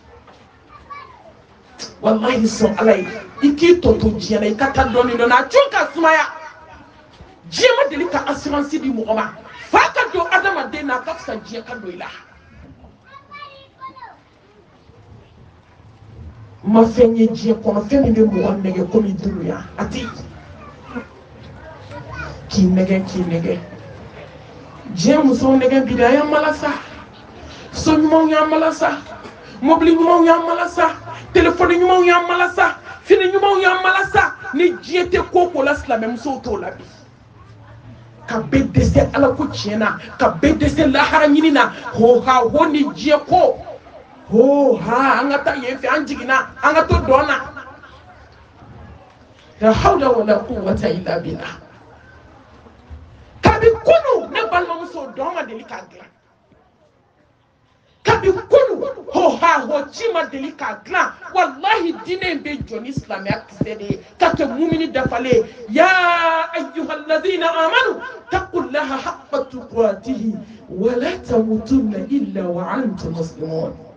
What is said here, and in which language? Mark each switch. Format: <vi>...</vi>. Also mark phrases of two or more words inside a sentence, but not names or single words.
<bm>wallahi sɔn ala ye i k'i tɔ to diɲɛ na i ka taa dɔɔnin dɔɔnin a cun ka sumaya diɲɛ ma deli ka assurance di mɔgɔ ma fa ka don adamaden na a ka fisa diɲɛ ka don i la ma fɛn ye diɲɛ kɔnɔ fɛn min bɛ mɔgɔ nɛgɛ komi dunuya a tɛ k'i nɛgɛ diɲɛ musow nɛgɛ bi da y'an mala sa so ɲumanw y'an mala sa mobili ɲumanw y'an mala sa telefɔni ɲumanw y'an mala sa fini ɲumanw y'an mala sa ni diɲɛ tɛ ko ko la silamɛmusow t'o la bi ka bɛɛ dɛsɛ ala ko tiɲɛ na ka bɛɛ dɛsɛ lahara ɲini na ho ha ho ni diɲɛ ko ho ha an ka taa yen fɛ an jiginna an ka to dɔn na</bm> <ar>لا حول ولا قوة إلا بالله</ar> <bm>kabi kunu ne balimamuso dɔn ma deli k'a dilan kabi kunu ho ha ho ci ma deli k'a dilan wallahi diinɛ in bɛ jɔ ni silamɛya kisɛ de ye ka kɛ mumini dafalen</bm> <ar>يا أيها الذين آمنوا اتقوا الله حق تقاته و لا تموتن إلا و أنتم مسلمون</ar>